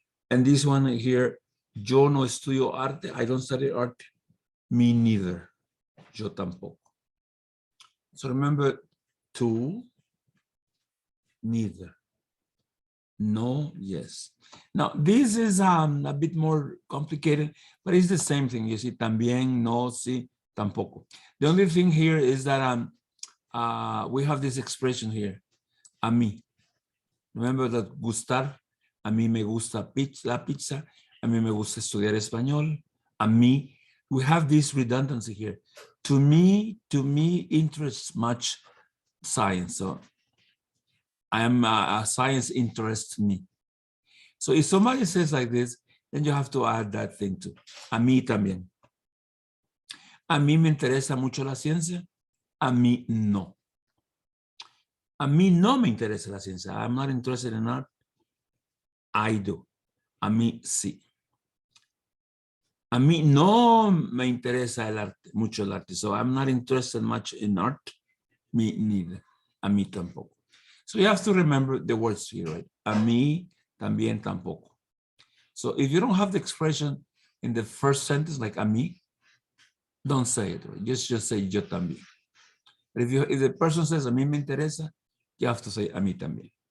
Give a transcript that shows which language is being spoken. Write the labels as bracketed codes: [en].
[en] And this one here, [es] yo no estudio arte, [en] I don't study art, me neither. [es] Yo tampoco. [en] So remember, two, neither. No, yes. Now, this is a bit more complicated, but it's the same thing. You see, [es] también, no, sí, tampoco. [en] The only thing here is that we have this expression here, a mí. Remember that [es] gustar, a mí me gusta la pizza, a mí me gusta estudiar español, a mí. [en] We have this redundancy here. To me interests much science. So I am a science interests me. So if somebody says like this, then you have to add that thing too. [es] A mí también. A mí me interesa mucho la ciencia. A mí no. A mí no me interesa la ciencia. [en] I'm not interested in art. I do. [es] A mí sí. A mí no me interesa el arte, mucho el arte. [en] So I'm not interested much in art. Me neither. [es] A mí tampoco. [en] So you have to remember the words here, right? [es] A mí también tampoco. [en] So if you don't have the expression in the first sentence, like a mí, don't say it. Right? Just say [es] yo también. [en] But if the person says [es] a mí me interesa, [en] you have to say [es] a mí también.